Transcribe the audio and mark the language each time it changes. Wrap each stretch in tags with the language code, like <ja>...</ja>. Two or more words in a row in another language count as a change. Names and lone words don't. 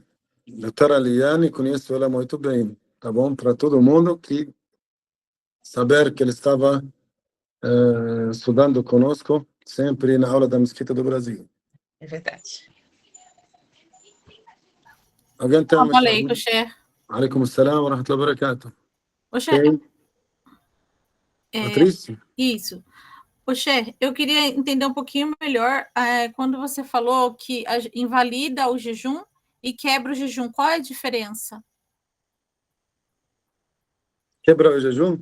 <pt>Doutora Liane, conheço ela muito bem, tá bom? Para todo mundo que saber que ele estava estudando conosco, sempre na aula da Mesquita do Brasil. É verdade. Alguém tem</pt> <ar>السلام عليكم، شيخ. عليكم السلام ورحمة الله وبركاته.</ar> <pt>Ô, Sheikh, Patrícia? isso. Ô, Sheikh, eu queria entender um pouquinho melhor quando você falou que invalida o jejum e quebra o jejum. Qual é a diferença? Quebra o jejum?</pt>